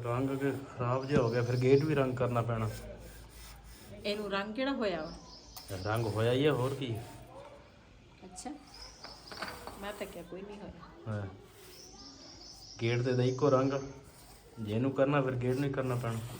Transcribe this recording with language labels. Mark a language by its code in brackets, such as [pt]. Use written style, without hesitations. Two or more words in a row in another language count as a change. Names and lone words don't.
[pa] ਰੰਗ ਕੇ ਖ਼ਰਾਬ ਜੋ ਹੋ ਗਿਆ ਫਿਰ ਗੇਟ ਭੀ ਰੰਗ ਕਰਨਾ ਪੈਣਾ ਇਹਨੂੰ ਰੰਗ ਕਿਹੜਾ ਹੋਇਆ ਵਾ ਰੰਗ ਹੋਇਆ ਹੀ ਹੈ ਹੋਰ ਕੀ ਅੱਛਾ ਮੈਂ ਤਾਂ ਕਿਹਾ ਕੋਈ ਨਹੀਂ ਹੋਇਆ ਹੈ ਗੇਟ ਤੇ ਦਾ ਇਕੋ ਰੰਗ ਜੇ ਨੂੰ ਕਰਨਾ ਫਿਰ ਗੇਟ ਨਹੀਂ ਕਰਨਾ ਪੈਣਾ